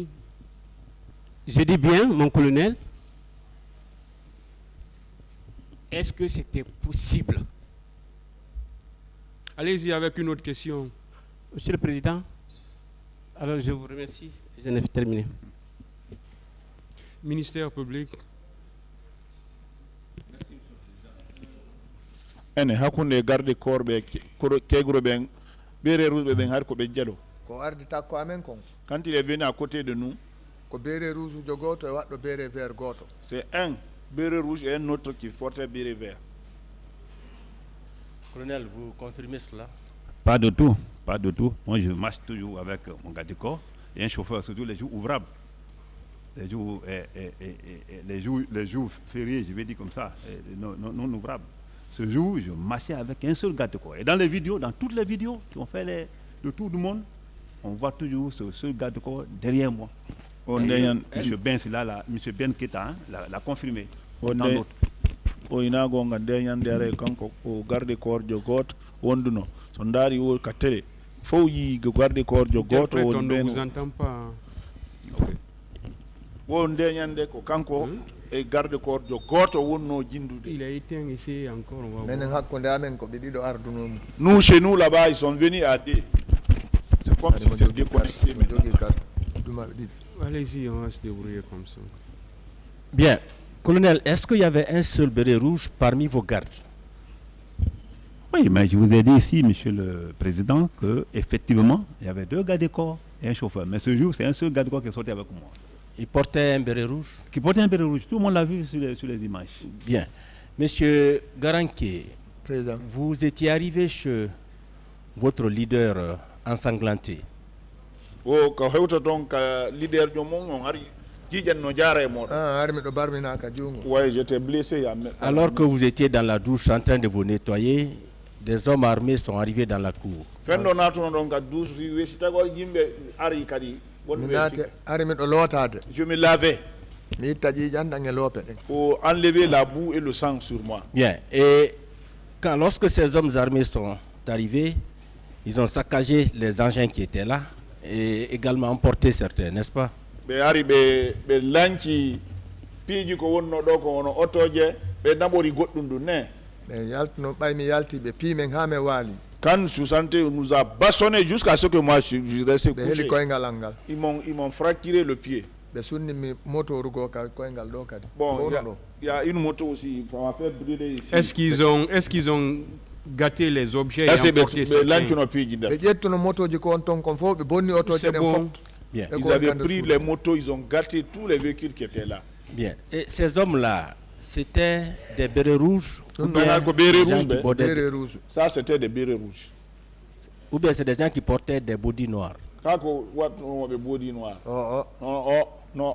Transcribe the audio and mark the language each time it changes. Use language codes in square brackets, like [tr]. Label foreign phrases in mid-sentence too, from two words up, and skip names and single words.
[fr] Je dis bien, mon colonel, est-ce que c'était possible? Allez-y avec une autre question. Monsieur le Président, alors je vous remercie, je n'ai terminé. Ministère public. [ff] ene hakkunde [fr] garde corps [ff] ɓe Kegbro ɓen ɓeere rouge ɓen har ko ɓe jaɗo ko ardi takko amen kon [fr] quand il est venu à côté de nous [ff] ko [fr] béret rouge [ff] ujo goto e waɗɗo [fr] béret vert [ff] goto. [fr] c'est un béret rouge et un autre qui portait béret vert. Colonel, vous confirmez cela? Pas de tout, pas de tout. Moi, je marche toujours avec mon garde du corps et un chauffeur, surtout les jours ouvrables. Les jours fériés, je vais dire comme ça, non ouvrables. Ce jour, je marchais avec un seul garde du corps. Et dans les vidéos, dans toutes les vidéos qui ont fait le tour du monde, on voit toujours ce seul garde du corps derrière moi. M. Ben Keta l'a confirmé. Tant d'autres. [ff] o ina gonga nde ñande are kanko o [fr] garde corps [ff] jo goto wonduno so ndaari o ka télé fof yi [fr] garde corps [ff] jo goto [fr] On ne vous entend pas. [ff] wo nde ñande ko kanko e [fr] garde corps [ff] jo goto wonno jindude. [fr] Il a éteint ici encore. On va [ff] menen [fr] voir. [ff] hakkunde amen ko ɓe ɗiɗo ardunomo. [fr] Nous chez nous là-bas ils sont venus à deux. C'est comme si c'est déconnecté maintenant. Allez-y, on va se débrouiller comme ça. Bien. Colonel, est-ce qu'il y avait un seul béret rouge parmi vos gardes? Oui, mais je vous ai dit ici, Monsieur le Président, qu'effectivement, il y avait deux gardes du corps et un chauffeur. Mais ce jour, c'est un seul garde du corps qui est sorti avec moi. Il portait un béret rouge? Qui portait un béret rouge. Tout le monde l'a vu sur les images. Bien. Monsieur Garanké, vous étiez arrivé chez votre leader ensanglanté. [ff] O ko hewta ton ka leader jo mon on ari jijanno jaara e moɗon. ari miɗo barminaka jungo. [fr] Ouais, j'étais blessé. Alors que vous étiez dans la douche en train de vous nettoyer, des hommes armés sont arrivés dans la cour. [ff] Fendo natuno ɗon ka douche fi wesi tago yimɓe ari kadi. Ari miɗo lotade. [fr] Je me lavais. [ff] Mi itta ƴiƴan e loope ɗen. [fr] Pour enlever la boue et le sang sur moi. Bien. Et lorsque ces hommes armés sont arrivés, ils ont saccagé les engins qui étaient là et également emporté certains, n'est-ce pas? [ff] Ɓe ari ɓe lanci piiji ko wonno ɗo ko wono otoje ɓe naɓori goɗɗum ɗum ne. ɓe yaltino ɓaymi yalti ɓe piimen ha men waali. [fr] Quand Sousanté nous a bastonnés jusqu'à ce que moi je restais couché. [ff] ɓe heli koyngal al ngal. [fr] Ils m'ont fracturé le pied. [ff] ɓe sunnimi motoru goo ka koyngal ɗo kadi. [fr] Bon, il y a une moto aussi, ça m'a fait brûler ici. Est-ce qu'ils ont gâté les objets et emporté certains? [ff] ɓe ƴettuno motoji ko on ton kon fof ɓe bonni otoje ɗen fof. [fr] Bien. Ils avaient pris les motos, ils ont gâté tous les véhicules qui étaient là. Bien. Et ces hommes-là, c'était des bérets rouges ou Non, bien non, bérets des gens rouges, qui portaient- bérets rouges. Ça, c'était des bérets rouges. Ou bien c'est des gens qui portaient des bodys noirs. Non.